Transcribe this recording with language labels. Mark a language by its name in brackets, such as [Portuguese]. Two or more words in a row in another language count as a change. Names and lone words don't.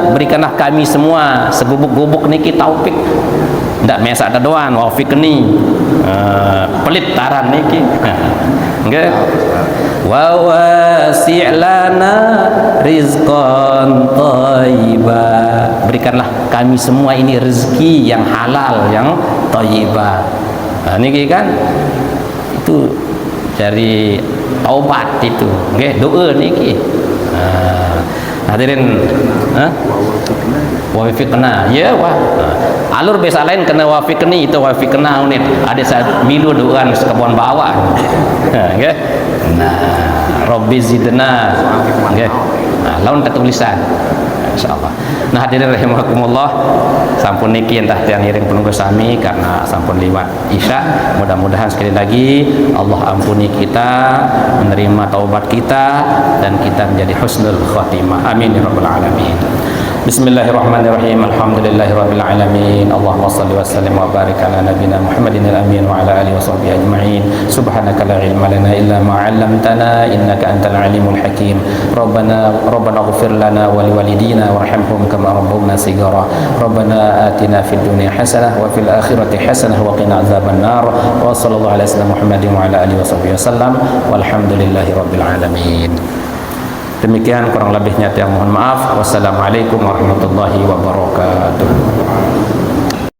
[Indonesian] Berikanlah kami semua segubuk-gubuk niki taufik. Ndak mesak ada doan wafiqni pelit taran niki. [Sasak] Nggih. [Arabic] ووسع لنا رزقا طيبا. [Indonesian] Berikanlah kami semua ini rezeki yang halal, yang thayyibah. Nah niki kan itu dari taubat itu, [Sasak] nggih, doa niki. Hadirin, wafiqna, ya wah. Alur biasa lain kena wafiqni, itu wafiqna unit. Ada saat milu doan sekebon bawah. Nggih. Nah, [Arabic] رب زدنا, [Sasak] nggih. Nah, lawan ketulisan. Insyaallah. Nah [Arabic] حاضرين رحمكم الله, [Sasak] sampun niki entah tiang iring penunggu sami karena sampun liwat Isya. [Indonesian] Mudah-mudahan sekali lagi Allah ampuni kita, menerima taubat kita, dan kita menjadi [Arabic] حسن الخاتمة. آمين يا رب العالمين. بسم الله الرحمن الرحيم الحمد لله رب العالمين. اللهم صل وسلم وبارك على نبينا محمد الأمين وعلى آله وصحبه أجمعين. سبحانك لا علم لنا إلا ما علمتنا إنك أنت العليم الحكيم. ربنا اغفر لنا ولوالدينا وارحمهم كما ربونا صغارا. ربنا آتنا في الدنيا حسنة وفي الآخرة حسنة وقنا عذاب النار. وصلى الله على سيدنا محمد وعلى آله وصحبه وسلم والحمد لله رب العالمين. [Indonesian] Demikian kurang lebihnya tiang mohon maaf. [Arabic] والسلام عليكم ورحمة الله وبركاته.